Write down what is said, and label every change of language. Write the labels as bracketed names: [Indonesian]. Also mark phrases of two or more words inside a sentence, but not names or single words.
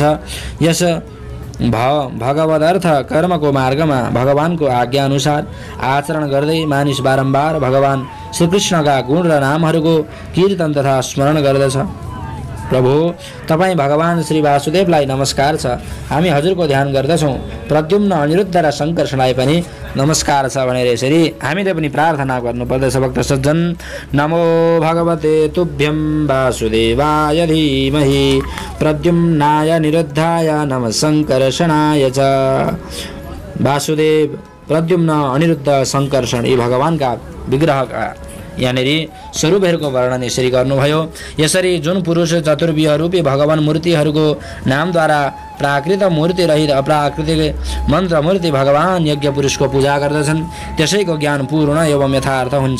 [Nepali] यस भगवदर्थ कर्मको मार्गमा भगवानको आज्ञा अनुसार आचरण गर्दै मानिस बारम्बार भगवान श्रीकृष्णका गुण र नामहरूको कीर्तन तथा स्मरण गर्दछ। प्रभु, तपाईँ भगवान श्री वासुदेवलाई नमस्कार छ। हामी हजुरको ध्यान गर्दछौँ। प्रद्युम्न, अनिरुद्ध र शङ्कर्षणलाई पनि नमस्कार छ भनेर यसरी हामीले पनि प्रार्थना गर्नुपर्दछ। भक्त सज्जन, [Sanskrit] नमो भगवते तुभ्यं वासुदेवाय धीमहि प्रद्युम्नाय निरुद्धाय नमः शङ्कर्षणाय च। [Nepali] वासुदेव, प्रद्युम्न, अनिरुद्ध, शङ्कर्षण यी भगवानका विग्रहका यहाँनिर स्वरूपहरूको वर्णन यसरी गर्नुभयो। यसरी जुन पुरुष चतुर्व्यूह रूपी भगवान मूर्तिहरूको नामद्वारा प्राकृत मूर्ति रहित अप्राकृतिक मन्त्र मूर्ति भगवान यज्ञ पुरुषको पूजा गर्दछन्, त्यसैको ज्ञान पूर्ण एवं यथार्थ हुन्छ।